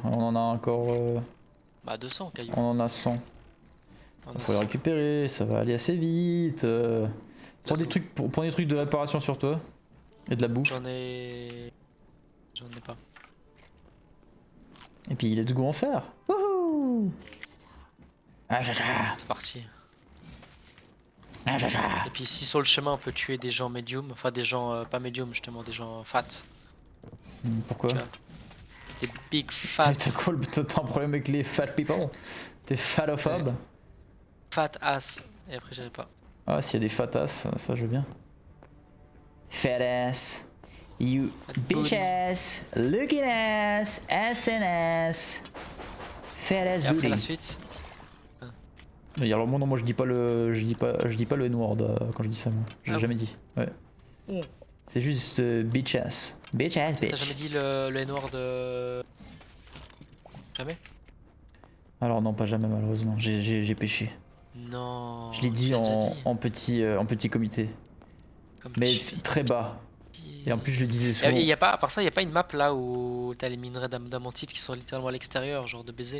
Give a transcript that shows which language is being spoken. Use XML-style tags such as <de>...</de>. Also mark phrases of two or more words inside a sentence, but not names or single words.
<fr>On en a encore... Bah 200 cailloux. On en a 100. Il faut les récupérer, ça va aller assez vite. Prends des trucs de réparation sur toi. Et de la bouffe. J'en ai pas. Et puis</fr> <en>let's go</en> <fr>en faire. Wouhou! C'est parti. Et puis si sur le chemin on peut tuer des gens médium, enfin des gens pas médium justement, des gens fat. Pourquoi?</fr> <en>Des big fat.</en> <fr>T'as un problème avec les</fr> <en>fat people?</en> <fr>T'es fatophobe? Ouais.</fr> <en>Fat ass.</en> <fr>Et après j'avais pas. Ah s'il y a des</fr> <en>fat ass,</en> <fr>ça je veux bien.</fr> <en>Fat ass. You bitch ass. Looking ass. Ass and ass. Fat ass booty.</en> <fr>Et après la suite. Alors moi non, moi je dis pas le N-word quand je dis ça, moi. Je l'ai jamais dit. Ouais. C'est juste</fr> <en>bitch ass. Bitch ass bitch.</en> <fr>T'as jamais dit le N-word Jamais? Alors non, pas jamais malheureusement. J'ai péché. Non. Je l'ai dit en petit comité. Mais très bas. Et en plus je le disais souvent. Et y a pas, à part ça, y a pas une map là où t'as les minerais d'amantite qui sont littéralement à l'extérieur, genre de baiser?</fr>